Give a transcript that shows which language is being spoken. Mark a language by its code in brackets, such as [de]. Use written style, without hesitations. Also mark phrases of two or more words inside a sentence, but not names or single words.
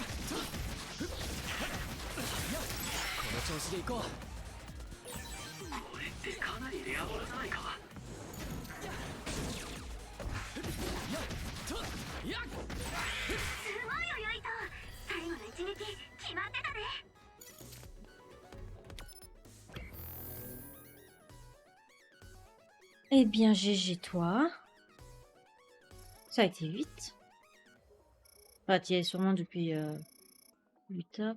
[ja] の調子でいこう。これってかなりレアボロじゃないか。すごいよユイト、最後の一撃決まってたね。 [fr] Eh bien, GG toi. Ça a été vite. Enfin, tu y es sûrement depuis 8 heures.